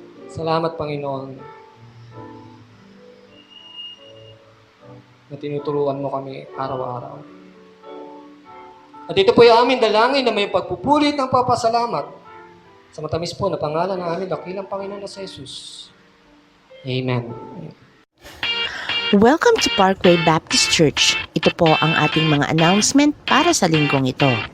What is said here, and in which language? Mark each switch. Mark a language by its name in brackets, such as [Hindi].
[Filipino] Salamat, Panginoon, na tinuturuan mo kami araw-araw. At ito po yung aming dalangin na may pagpupulit ng papasalamat sa matamis po na pangalan ng aming dakilang Panginoon na sa Jesus. Amen. [English] Welcome to Parkway Baptist Church. [Filipino] Ito po ang ating mga announcement para sa linggong ito.